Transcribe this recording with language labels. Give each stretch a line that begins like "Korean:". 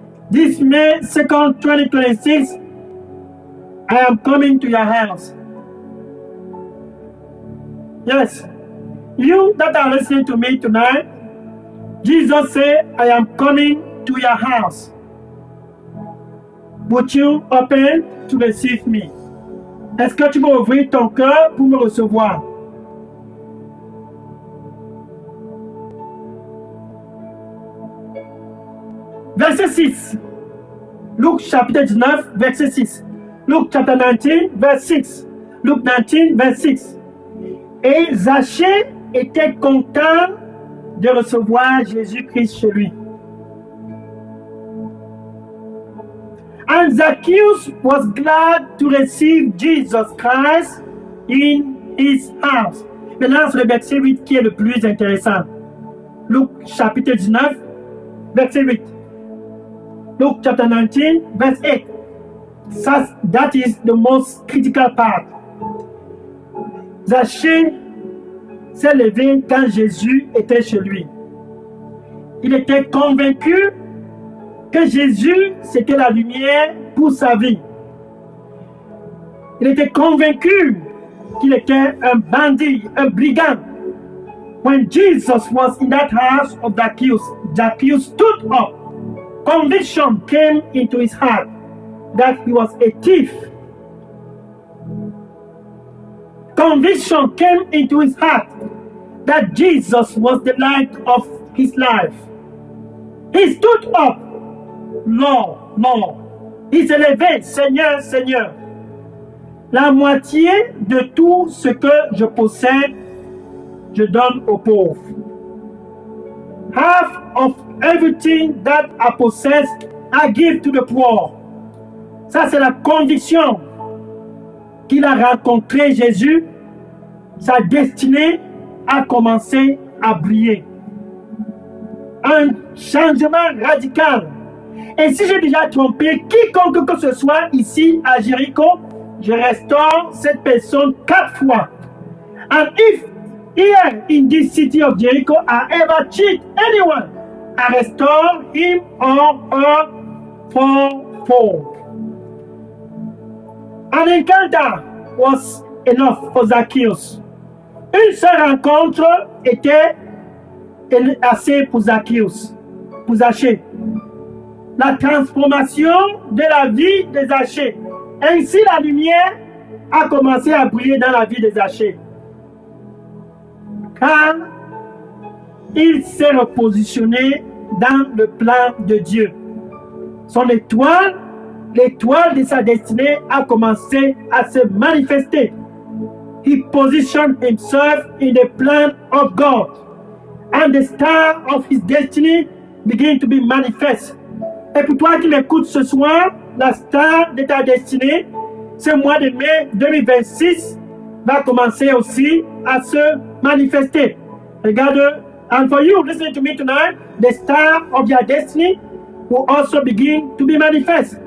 English: This May 2nd, 2026, I am coming to your house. Yes, you that are listening to me tonight, Jesus said, I am coming to your house. Would you open to receive me?
French: Est-ce que tu veux ouvrir ton cœur pour me recevoir? Verset 6. Luc chapitre 19, verset 6.
English: Luc chapter 19, verse 6. Luc 19, verse 6.
French: Et Zachée était content de recevoir Jésus-Christ chez lui.
English: And Zacchaeus was glad to receive Jesus Christ in his house.
French: Maintenant, c'est le verset 8 qui est le plus intéressant. Luc chapitre 19, verset 8.
English: Luke chapter 19, verse 8. That is the most critical part.
French: Zachée s'est levé quand Jésus était chez lui. Il était convaincu que Jésus, c'était la lumière pour sa vie. Il était convaincu qu'il était un bandit, un brigand.
English: When Jesus was in that house of Zacchaeus, Zacchaeus stood up. Conviction came into his heart that he was a thief. Conviction came into his heart that Jesus was the light of his life. He stood up. Lord, Lord.
French: Il s'est levé, Seigneur, Seigneur. La moitié de tout ce que je possède, je donne aux pauvres.
English: Half of everything that I possess, I give to the poor.
French: Ça, c'est la conviction qu'il a rencontré Jésus. Sa destinée a commencé à briller. Un changement radical. Et si j'ai déjà trompé quiconque que ce soit ici à Jéricho, je restaure cette personne 4 fois.
English: And if here in this city of Jericho I ever cheat anyone, I restore him or her fourfold. An encounter was enough for Zacchaeus.
French: Une seule rencontre était assez pour Zacchaeus, pour Zachée. La transformation de la vie de Zachée. Ainsi, la lumière a commencé à briller dans la vie de Zachée. Car il s'est repositionné dans le plan de Dieu. Son étoile, l'étoile de sa destinée a commencé à se manifester.
English: He positioned himself in the plan of God. And the star of his destiny began to be manifest.
French: Et pour toi qui m'écoutes ce soir, la star de ta destinée, ce mois de mai 2026 va commencer aussi à se manifester. Regarde,
English: and for you listening to me tonight, the star of your destiny will also begin to be manifest.